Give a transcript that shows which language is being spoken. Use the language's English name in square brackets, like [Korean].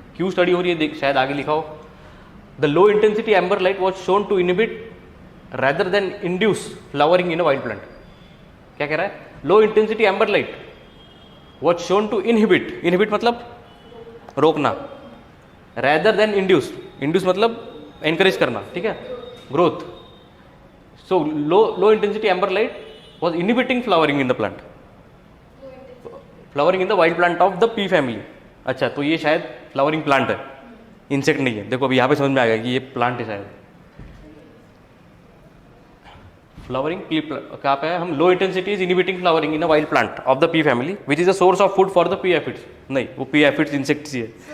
[Hindi] क्यों स्टडी हो रही है शायद आगे लिखा हो. [English] The low intensity amber light was shone to inhibit rather than induce flowering in a wild plant. [Hindi] क्या कह रहा है? [English] low intensity amber light was shown to inhibit [Hindi] मतलब रोकना, [English] rather than induce [Hindi] मतलब encourage करना. ठीक है, growth. [English] So low intensity amber light was inhibiting flowering in the plant, flowering in the wild plant of the pea family. [Hindi] अच्छा, तो ये शायद फ्लावरिंग प्लांट है, इंसेक्ट नहीं है. देखो अभी यहाँ पे समझ में आ गया कि ये प्लांट है शायद. फ्लावरिंग कहाँ पे है? हम [English] Low intensity is inhibiting flowering in a wild plant of the pea family which is a source of food for the pea aphids. [Hindi] नहीं, वो पी एफिड्स इंसेक्ट्स ही है.